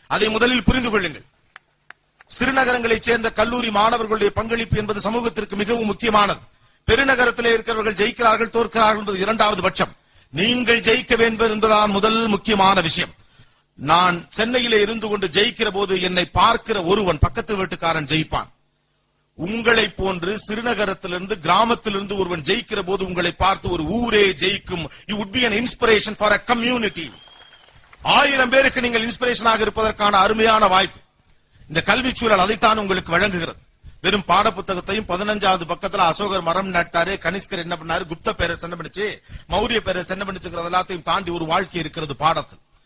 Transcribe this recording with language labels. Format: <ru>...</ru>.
<ta>அதை முதலில் புரிந்து கொள்ளுங்கள். சிறுநகரங்களை சேர்ந்த கல்லூரி மாணவர்களுடைய பங்களிப்பு என்பது சமூகத்திற்கு மிகவும் முக்கியமானது. பெருநகரத்திலே இருக்கிறவர்கள் ஜெயிக்கிறார்கள் தோற்கிறார்கள் என்பது இரண்டாவது பட்சம். நீங்கள் ஜெயிக்க வேண்டும் என்பதுதான் முதல் முக்கியமான விஷயம். நான் சென்னையிலே இருந்து கொண்டு ஜெயிக்கிற போது என்னை பார்க்கிற ஒருவன் பக்கத்து வீட்டுக்காரன் ஜெயிப்பான். உங்களை போன்று சிறுநகரத்திலிருந்து கிராமத்திலிருந்து ஒருவன் ஜெயிக்கிற போது உங்களை பார்த்து ஒரு ஊரே ஜெயிக்கும்.</ta> <en>You would be an inspiration for a community.</en> <ta>1000 பேருக்கு நீங்கள் இன்ஸ்பிரேஷனாக இருப்பதற்கான அருமையான வாய்ப்பு இந்த கல்வி சூழல் அதைத்தான் உங்களுக்கு வழங்குகிறது. வெறும் பாட புத்தகத்தையும் 15வது பக்கத்துல அசோகர் மரம் நட்டாரு, கனிஷ்கர் என்ன பண்ணாரு, குப்த பேரரசு என்ன பண்ணுச்சு, மௌரிய பேரரசு என்ன பண்ணுச்சுங்கிறது எல்லாத்தையும் தாண்டி ஒரு வாழ்க்கை இருக்கிறது பாடத்தில்.</ta>